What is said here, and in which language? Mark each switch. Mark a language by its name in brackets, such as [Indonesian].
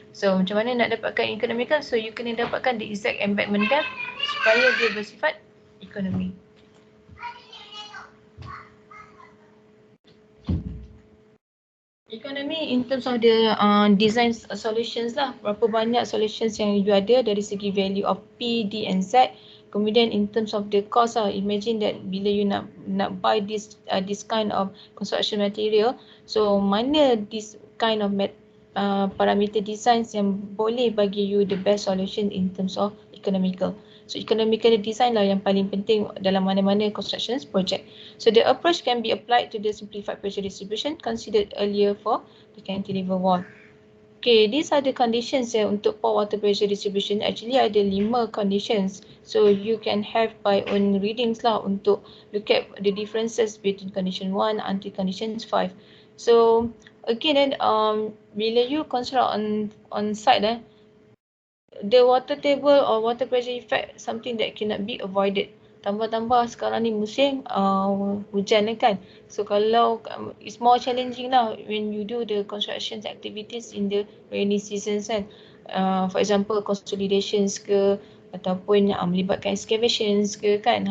[Malay] So macam mana nak dapatkan economical? So you kena dapatkan [English] the exact embedment depth [Malay] supaya dia bersifat ekonomi. [English] Economy in terms of the design solutions lah. [Malay] Berapa banyak solutions yang you ada dari segi [English] value of P, D and Z. [Malay] Kemudian [English] in terms of the cost lah. Imagine that [Malay] bila [English] you nak buy this kind of construction material. So mana this kind of parameter designs [Malay] yang boleh bagi [English] you the best solution in terms of economical. [Malay] So economical design lah yang paling penting dalam mana-mana [English] construction project. So the approach can be applied to the simplified pressure distribution considered earlier for the cantilever wall. Okay, these are the conditions [Malay] untuk [English] pore water pressure distribution. Actually [Malay] ada [English] 5 conditions. So you can have by own readings lah [Malay] untuk [English] look at the differences between condition 1 until condition 5. So again [Malay] bila [English] you construct on site the water table or water pressure effect something that cannot be avoided. [Malay] Tambah-tambah sekarang ni musim hujan kan. [English] So [Malay] kalau [English] it's more challenging lah when you do the construction activities in the rainy seasons kan. For example consolidations [Malay] ke ataupun melibatkan [English] excavations ke kan.